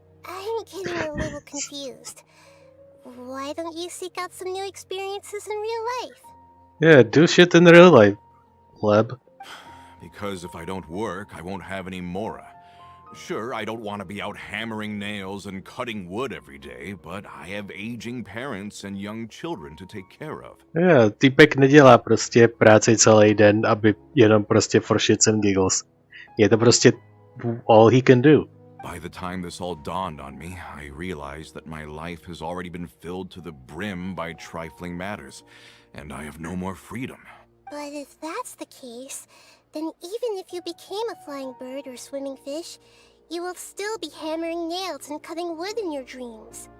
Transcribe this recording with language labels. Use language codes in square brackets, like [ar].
[en] I'm getting a little confused. Why don't you seek out some new experiences in real life? Yeah, do shit in real life. Leb? Because if I don't work, I won't have any mora. Sure, I don't want to be out hammering nails and cutting wood every day, but I have aging parents and young children to take care of. [cs] Jo, týpek nedělá prostě práci celý den, aby jenom prostě [en] for shits and giggles. [cs] Je to prostě [en] all he can do. By the time this all dawned on me, I realized that my life has already been filled to the brim by trifling matters, and I have no more freedom. But if that's the case, then even if you became a flying bird or swimming fish, you will still be hammering nails and cutting wood in your dreams.